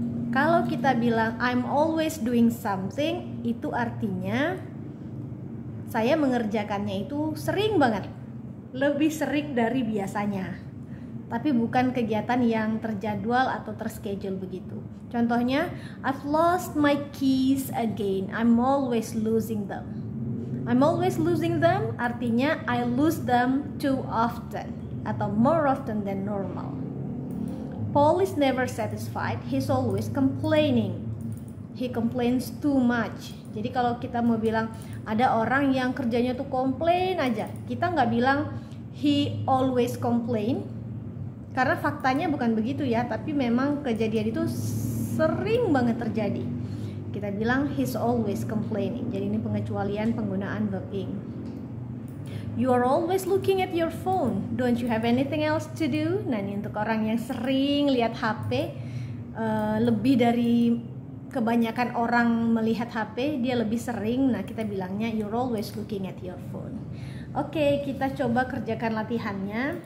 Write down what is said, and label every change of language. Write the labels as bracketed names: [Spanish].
[Indonesian] Kalau kita bilang [English] I'm always doing something, [Indonesian] itu artinya saya mengerjakannya itu sering banget, lebih sering dari biasanya, tapi bukan kegiatan yang terjadwal atau terschedule begitu. Contohnya, [English] I've lost my keys again. I'm always losing them. I'm always losing them [Indonesian] artinya [English] I lose them too often atau more often than normal. Paul is never satisfied, he's always complaining. He complains too much. [Indonesian] Jadi kalau kita mau bilang ada orang yang kerjanya tuh komplain aja, kita nggak bilang [English] he always complain, [Indonesian] karena faktanya bukan begitu ya, tapi memang kejadian itu sering banget terjadi. Kita bilang [English] he's always complaining. [Indonesian] Jadi ini pengecualian penggunaan verb ing. [English] You are always looking at your phone. Don't you have anything else to do? [Indonesian] Nah, ini untuk orang yang sering lihat HP, lebih dari kebanyakan orang melihat HP, dia lebih sering. Nah, kita bilangnya [English] you're always looking at your phone. [Indonesian] Oke, kita coba kerjakan latihannya.